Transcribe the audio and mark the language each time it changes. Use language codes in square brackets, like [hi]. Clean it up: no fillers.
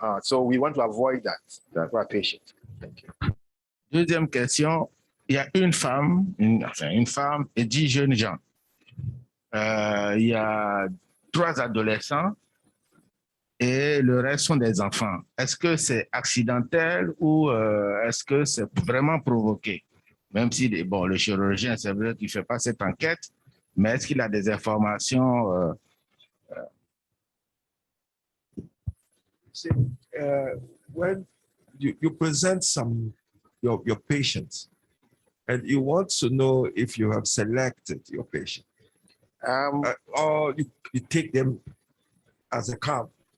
[en] So we want to avoid that for our patients. Thank you. [fr] Deuxième question, il y a une femme et 10 jeunes gens. Il y a 3 adolescents et le reste sont des enfants. Est-ce que c'est accidentel ou est-ce que c'est vraiment provoqué? Même si bon, le chirurgien, c'est vrai qu'il ne fait pas cette enquête, mais est-ce qu'il a des informations? [en] When you present your patients and you want to know if you have selected your patient, or you take them as a count,